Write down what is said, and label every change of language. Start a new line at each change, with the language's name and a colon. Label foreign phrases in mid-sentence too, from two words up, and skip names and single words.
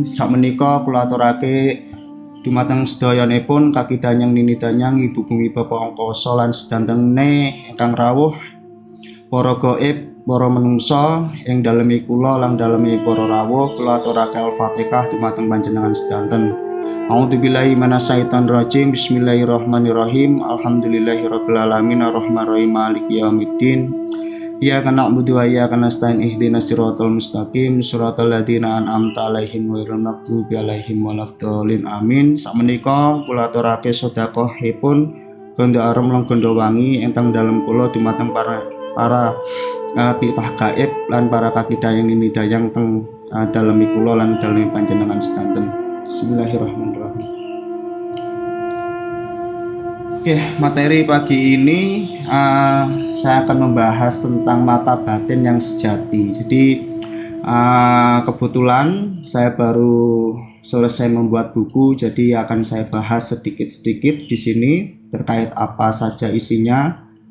Javanese: Sakmenika kula aturake dumateng sedayanipun kaki danyang nini danyang ibu bumi bapak angkasa lan sedantene ingkang rawuh para gaib para menungsa ing dalemi kula lan dalemi para rawuh kula aturake Al-Fatihah dumateng panjenengan sedanten.
Arabic: أعوذ بالله من الشيطان الرجيم. بسم الله الرحمن الرحيم. الحمد لله رب العالمين الرحمن الرحيم مالك يوم الدين. إياك نعبد وإياك نستعين اهدنا الصراط المستقيم صراط الذين أنعمت عليهم غير المغضوب عليهم ولا الضالين. Amin.
Javanese: Sakmenika kula aturake sedekahipun gondo arem lan gondo wangi ingkang dalem kula dumateng para titah gaib lan para kaki dayang nini dayang teng dalemi kula lan dalemi panjenengan sedanten.
Arabic: بسم الله الرحمن الرحيم.
Indonesian: Oke, materi pagi ini saya akan membahas tentang mata batin yang sejati. Jadi kebetulan saya baru selesai membuat buku, jadi akan saya bahas sedikit-sedikit di sini terkait apa saja isinya.